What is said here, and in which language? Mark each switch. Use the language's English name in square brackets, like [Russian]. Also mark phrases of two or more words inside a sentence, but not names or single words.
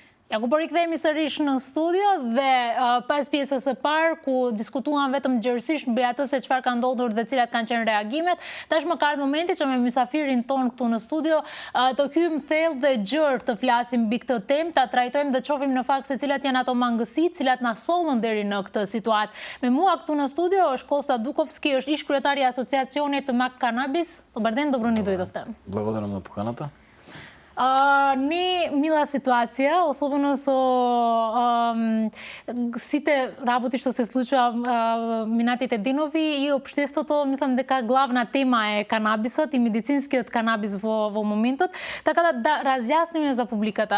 [Macedonian] Ја го порикнеме [Albanian] сërrish në studio dhe pas pjesës së parë ku diskutuam vetëm gjerësisht mbi atë se çfarë ka ndodhur dhe cilat kanë qenë reagimet, tashmë ka ardhur momenti që me mysafirin ton këtu në studio të hyjmë thellë dhe gjerë të flasim mbi këtë temë, ta trajtojmë dhe shohim në fakt se cilat janë ato mangësitë, cilat na sollën deri në këtë situatë. Me mua këtu në studio është Kosta Dukovski, është ish kryetari i asociacionit të Mak Cannabis. [Macedonian] Добар ден, добро ни дојдовте. Благодарам на поканата. Не мила ситуација, особено со сите работи што се случува минатите денови и општеството, мислам дека главна тема е канабисот и медицинскиот канабис во моментот, така да разјасниме за публиката.